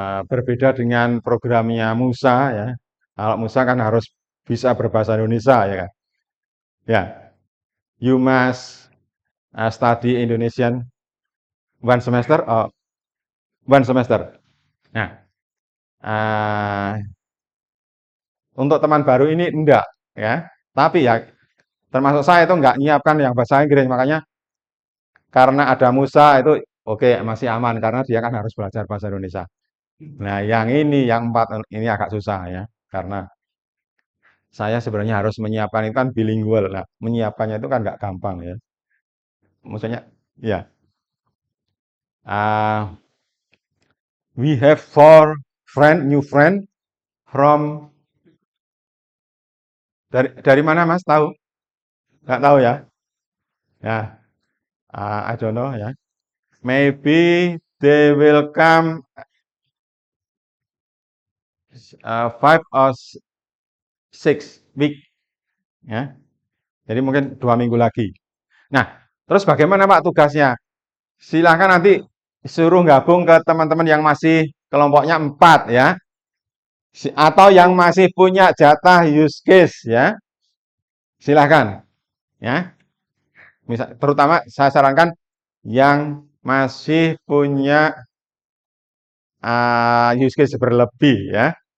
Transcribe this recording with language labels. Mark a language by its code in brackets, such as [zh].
[id] Berbeda dengan programnya Musa ya. Kalau Musa kan harus bisa berbahasa Indonesia ya kan. [en] Ya, you must study Indonesian one semester or one semester. [id] Nah, uh, untuk teman baru ini enggak ya. Tapi ya termasuk saya itu enggak nyiapkan yang bahasa Inggris, makanya karena ada Musa itu oke masih aman karena dia kan harus belajar bahasa Indonesia. Nah, yang ini yang 4 ini agak susah ya karena saya sebenarnya harus menyiapkan itu kan bilingual. Nah, menyiapkannya itu kan nggak gampang ya. Maksudnya, ya, uh, [en] we have four new friend from [id] dari mana Mas? Tahu? Nggak tahu ya? [en] Ya, I don't know ya. Maybe they will come 5 or 6 week ya. [id] Jadi mungkin 2 minggu lagi. Nah, terus bagaimana Pak tugasnya? Silahkan nanti suruh gabung ke teman-teman yang masih kelompoknya 4 ya. Atau yang masih punya jatah use case ya. Silahkan ya. Terutama saya sarankan yang masih punya use case berlebih ya.